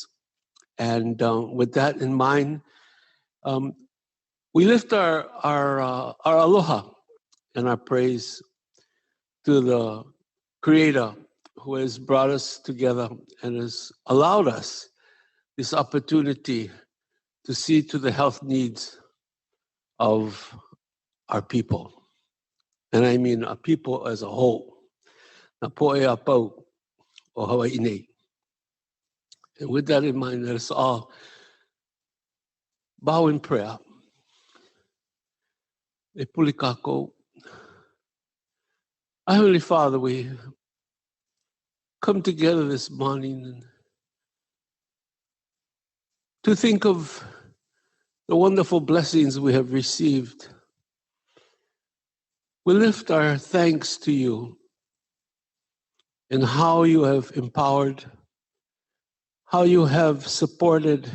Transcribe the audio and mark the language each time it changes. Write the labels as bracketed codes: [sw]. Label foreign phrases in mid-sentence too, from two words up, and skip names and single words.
[en] And with that in mind, we lift our aloha and our praise to the Creator who has brought us together and has allowed us this opportunity to see to the health needs of our people. And I mean our people as a whole. [haw] Na poe a pau o Hawaii nei. [en] And with that in mind, let us all bow in prayer. [haw] E puli kako. [en] Our Heavenly Father, we come together this morning to think of the wonderful blessings we have received. We lift our thanks to you and how you have empowered, how you have supported,